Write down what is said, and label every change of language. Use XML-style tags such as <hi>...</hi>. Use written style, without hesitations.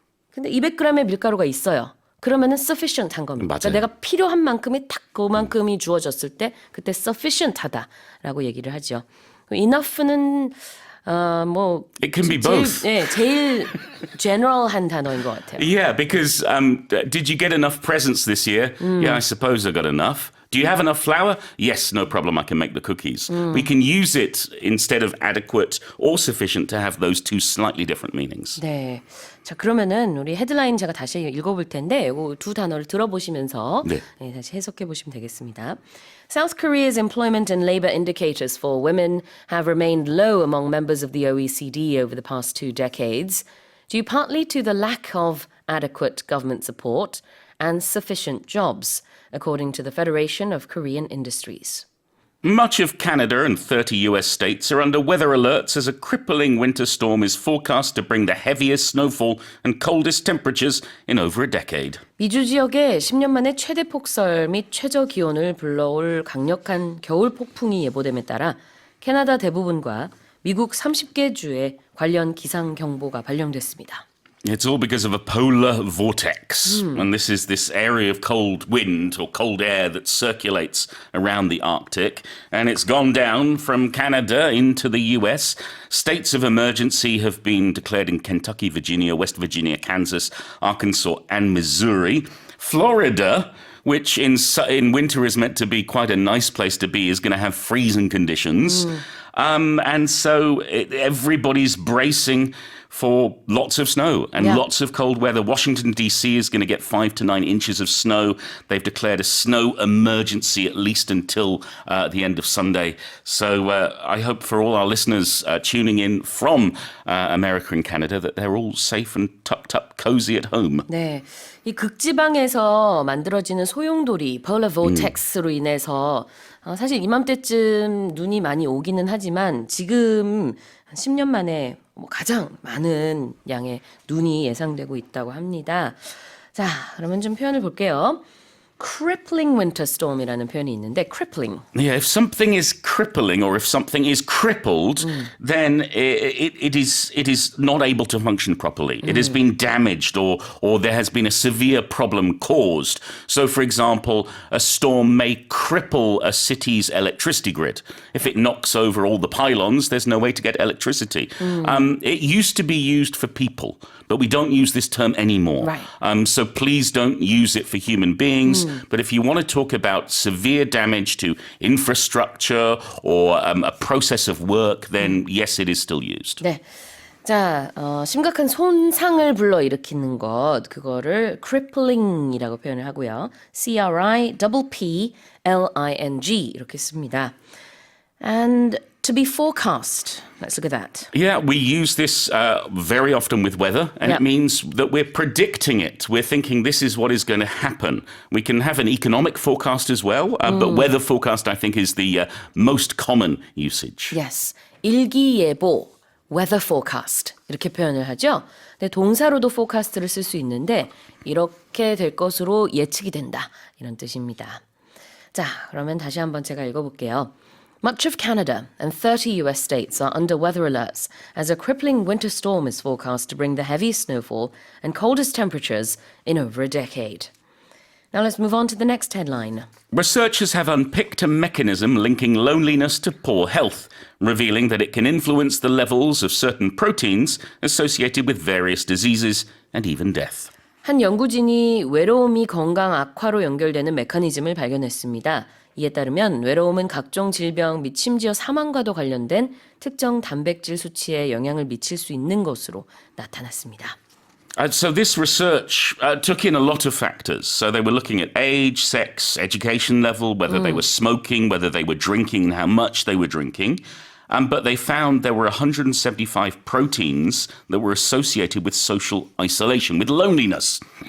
<ko>근데 200g의 밀가루가 있어요. 그러면은 sufficient한 겁니다. 그러니까 내가 필요한 만큼이 딱 그만큼이 주어졌을 때 그때 sufficient하다라고 얘기를 하죠. enough는 뭐</ko> <en>It can be both.</en> <ko>제일 general한 단어인 것 같아요.</ko> <en>Yeah, because did you get enough presents this year? Yeah, I suppose I got enough. Do you have enough flour? Yes, no problem. I can make the cookies. We can use it instead of adequate or sufficient to have those 2 slightly different meanings.</en> <ko>네. 자, 그러면은 우리 헤드라인 제가 다시 읽어볼 텐데 이거 2 단어를 들어보시면서 다시 해석해 보시면 되겠습니다.</ko> <en>South Korea's employment and labor indicators for women have remained low among members of the OECD over the past 2 decades, due partly to the lack of adequate government support and sufficient jobs, according to the Federation of Korean Industries. Much of Canada and 30 US states are under weather alerts as a crippling winter storm is forecast to bring the heaviest snowfall and coldest temperatures in over a decade.</en> <ko>미주 지역에 10년 만에 최대 폭설 및 최저 기온을 불러올 강력한 겨울 폭풍이 예보됨에 따라 캐나다 대부분과 미국 30개 주에 관련 기상 경보가 발령됐습니다.</ko> <en>It's all because of a polar vortex. And this is this area of cold wind or cold air that circulates around the Arctic. And it's gone down from Canada into the US. States of emergency have been declared in Kentucky, Virginia, West Virginia, Kansas, Arkansas, and Missouri. Florida, which in winter is meant to be quite a nice place to be, is going to have freezing conditions. And so everybody's bracing for lots of snow and lots of cold weather. Washington, D.C. is going to get 5 to 9 inches of snow. They've declared a snow emergency at least until the end of Sunday. So I hope for all our listeners tuning in from America and Canada that they're all safe and tucked up, cozy at home.</en> <ko>네, 이 극지방에서 만들어지는 소용돌이 polar vortex로 인해서 사실 이맘때쯤 눈이 많이 오기는 하지만 지금 한 10년 만에 가장 많은 양의 눈이 예상되고 있다고 합니다. 자, 그러면 좀 표현을 볼게요. crippling winter storm이라는 표현이 있는데 crippling.</ko> <en>Yeah, if something is crippling or if something is crippled, then it is not able to function properly. It has been damaged or there has been a severe problem caused. So, for example, a storm may cripple a city's electricity grid. If it knocks over all the pylons, there's no way to get electricity. It used to be used for people, but we don't use this term anymore. Right. So please don't use it for human beings. But if you want to talk about severe damage to infrastructure or a process of work, then yes, it is still used.</en> <ko>네. 자, 심각한 손상을 불러일으키는 것, 그거를 crippling이라고 표현을 하고요. CRIPPLING 이렇게 씁니다.</ko> <en>And to be forecast. Let's look at that. Yeah, we use this very often with weather, and it means that we're predicting it. We're thinking this is what is going to happen. We can have an economic forecast as well, but weather forecast, I think, is the most common usage. Yes.</en> <ko>일기예보, weather forecast 이렇게 표현을 하죠. 근데 동사로도 forecast를 쓸 수 있는데 이렇게 될 것으로 예측이 된다 이런 뜻입니다. 자, 그러면 다시 한번 제가 읽어볼게요.</ko> <en>Much of Canada and 30 US states are under weather alerts as a crippling winter storm is forecast to bring the heaviest snowfall and coldest temperatures in over a decade. Now let's move on to the next headline. Researchers have unpicked a mechanism linking loneliness to poor health, revealing that it can influence the levels of certain proteins associated with various diseases and even death.</en> <ko>한 연구진이 외로움이 건강 악화로 연결되는 메커니즘을 발견했습니다. 이에 따르면 외로움은 각종 질병 및 심지어 사망과도 관련된 특정 단백질 수치에 영향을 미칠 수 있는 것으로 나타났습니다.</ko> <en>So this research took in a lot of factors. So they were looking at age, sex, education level, whether they were smoking, whether they were drinking, and how much they were drinking. But they found there were 175 proteins that were associated with social isolation, with loneliness.</en>